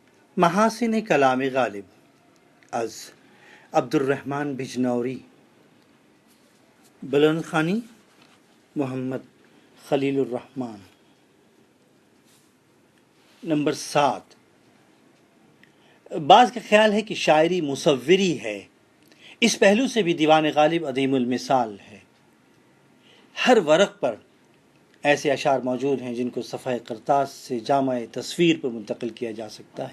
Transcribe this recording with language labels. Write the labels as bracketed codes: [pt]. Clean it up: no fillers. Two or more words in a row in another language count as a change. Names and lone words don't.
[ur] محاسن کلام غالب از عبدالرحمن بجنوری. بلند خانی محمد خلیل الرحمن. نمبر 7. بعض کا خیال ہے کہ شاعری مصوری ہے. اس پہلو سے بھی دیوان غالب عظیم المثال ہے. ہر ورق پر ایسے اشعار موجود ہیں جن کو صفحہ کرتاس سے جامع تصویر پر منتقل کیا جا سکتا ہے.